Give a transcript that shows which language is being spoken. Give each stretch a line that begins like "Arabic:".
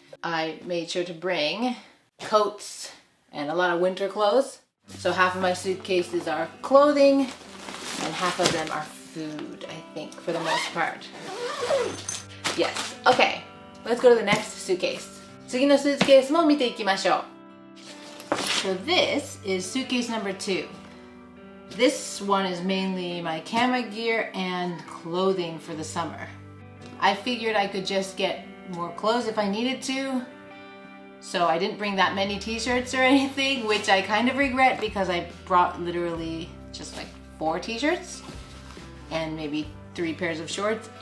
English: I made sure to bring coats and a lot of winter clothes. So half of my suitcases are clothing and half of them are food, I think, for the most part. Yes. Okay, let's go to the next suitcase.
Japanese: 次のスーツケースも見ていきましょう.
English: So this is suitcase number 2. This one is mainly my camera gear and clothing for the summer. I figured I could just get more clothes if I needed to. So I didn't bring that many t-shirts or anything, which I kind of regret because I brought literally just like 4 t-shirts and maybe 3 pairs of shorts.